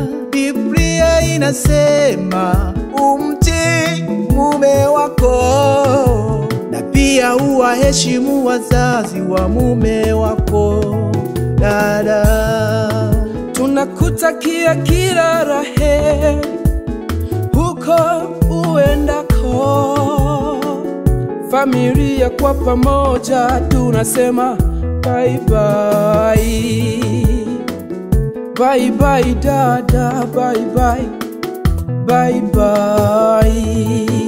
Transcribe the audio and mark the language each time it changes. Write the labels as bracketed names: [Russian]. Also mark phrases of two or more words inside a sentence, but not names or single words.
[Swahili] Biblia inasema umtii mume wako, na pia uwaheshimu wazazi wa mume wako. Dada, Tunakutakia kila la heri huko uendako. Familia kwa pamoja tunasema [English] bye bye. Bye bye dada, bye bye. Bye bye.